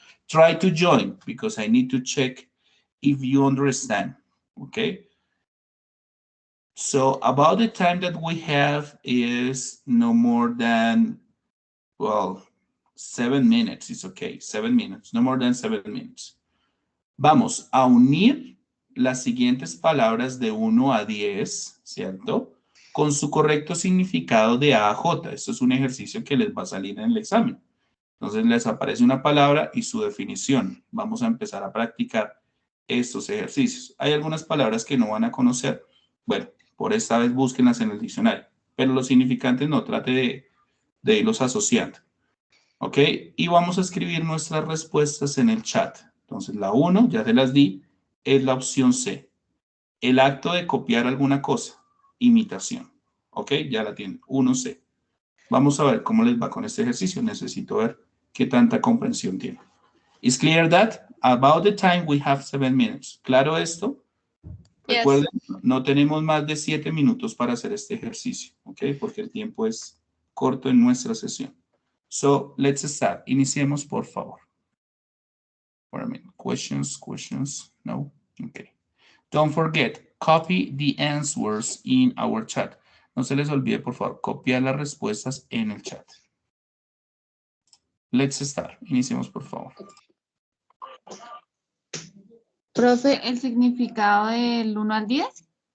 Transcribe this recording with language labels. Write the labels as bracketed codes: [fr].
[en] Try to join because I need to check if you understand, okay? So about the time that we have is no more than, 7 minutes. It's okay, 7 minutes, no more than 7 minutes. [es] Vamos a unir las siguientes palabras de 1 a 10, ¿cierto? Con su correcto significado de A a J. Esto es un ejercicio que les va a salir en el examen. Entonces les aparece una palabra y su definición. Vamos a empezar a practicar estos ejercicios. Hay algunas palabras que no van a conocer. Bueno, por esta vez búsquenlas en el diccionario. Pero los significantes no, trate de irlos asociando. ¿Ok? Y vamos a escribir nuestras respuestas en el chat. Entonces, la 1, ya te las di, es la opción C. El acto de copiar alguna cosa, imitación. ¿Ok? Ya la tienen, 1C. Vamos a ver cómo les va con este ejercicio. Necesito ver qué tanta comprensión tiene. [en] Is clear that? About the time we have 7 minutes. [es] ¿Claro esto? [en] Yes. [es] Recuerden, no tenemos más de 7 minutos para hacer este ejercicio. ¿Ok? Porque el tiempo es corto en nuestra sesión. [en] So, let's start. [es] Iniciemos, por favor. [en] Questions? No? Okay. Don't forget, Copy the answers in our chat. [es] No se les olvide, por favor, copiar las respuestas en el chat. [en] Let's start. [es] Iniciemos, por favor. Profe, ¿el significado del 1 al 10?